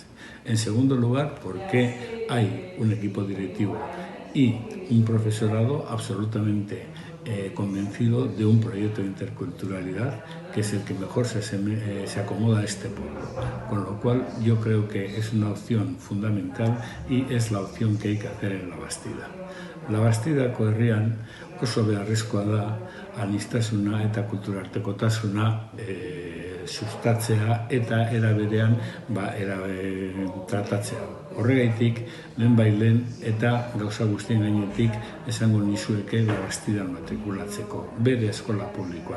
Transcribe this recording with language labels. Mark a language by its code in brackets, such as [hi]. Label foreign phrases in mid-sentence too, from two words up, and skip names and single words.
[es] En segundo lugar, porque hay un equipo directivo y un profesorado absolutamente convencido de un proyecto de interculturalidad que es el que mejor se acomoda a este pueblo. Con lo cual yo creo que es una opción fundamental y es la opción que hay que hacer en Labastida. [eu] Labastidako herrian oso beharrezkoa da aniztasuna eta kulturartekotasuna sustatzea eta era berean tratatzea. Horregaitik, lehenbailen eta gauza guztien gainetik esango nizueke Labastidan matrikulatzeko, bere eskola publikoan.